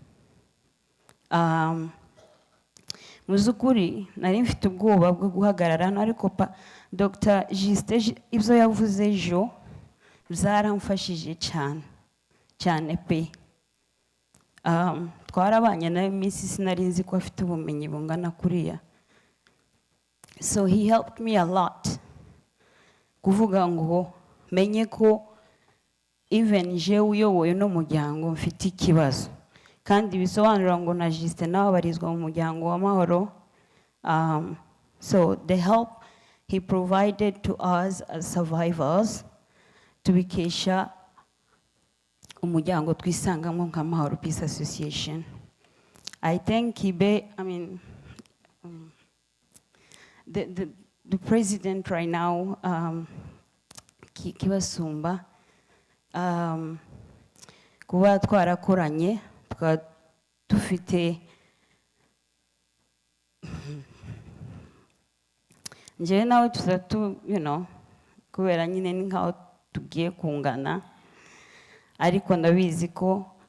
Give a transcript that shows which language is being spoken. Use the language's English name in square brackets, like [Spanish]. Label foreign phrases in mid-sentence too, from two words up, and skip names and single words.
[Kinyarwanda] Mu by'ukuri nari mfite ubwoba bwo guhagarara hano, ariko Dr. Juste ibyo yavuze ejo byaramfashije cyane pe. Twarabanye nawe iminsi sinari nzi ko afite ubumenyi bungana kuriya. [English] So he helped me a lot [Kinyarwanda] kuvuga ngo menye ko even je uyoboye n'umuryango mfite ikibazo, kandi bisobanura ngo na Juste nawe abarizwa mu muryango w'amahoro. [English] So the help he provided to us as survivors [Kinyarwanda] tubikesha umuryango twisangamo nka [English] Mahoro Peace Association. I thank Kibe, the president right now, [Kinyarwanda] Kibasumba, kuba twarakoranye tukaba dufite njyewe nawe tuzatu kubera nyine ni nkaho tugiye kungana ariko ndabizi ko